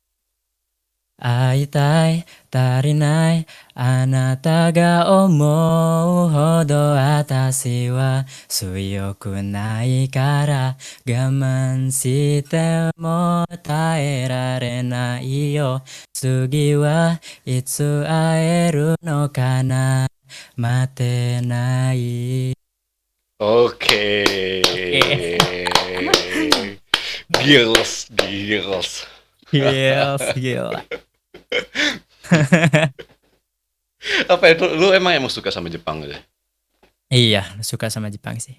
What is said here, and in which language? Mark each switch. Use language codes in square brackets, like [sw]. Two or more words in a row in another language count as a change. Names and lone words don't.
[ja] 会いたい 足りない あなたが 思う ほど あたしは 強く ない から 我慢 しても 耐えられない よ 次は いつ 会える の かな 待て ない. [id] Oke. Gils. Gila. Apa itu? Lu emang suka sama Jepang gitu? Iya, suka sama Jepang sih.